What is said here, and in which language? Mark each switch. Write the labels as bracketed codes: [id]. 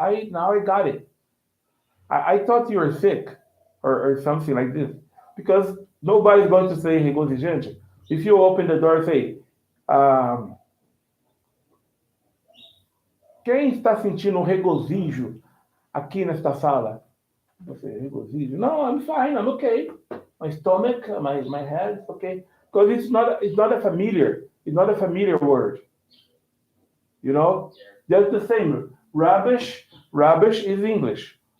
[en] Now I got it. I thought you were sick or something like this. Because nobody's going to say regozijante. If you open the door, say, um, [pt] quem está sentindo um regozijo aqui nesta sala? Você, regozijo? [en] No, I'm fine, I'm okay. My stomach, my head, it's okay. Because it's not a familiar word. You know? Just the same. Rubbish is English.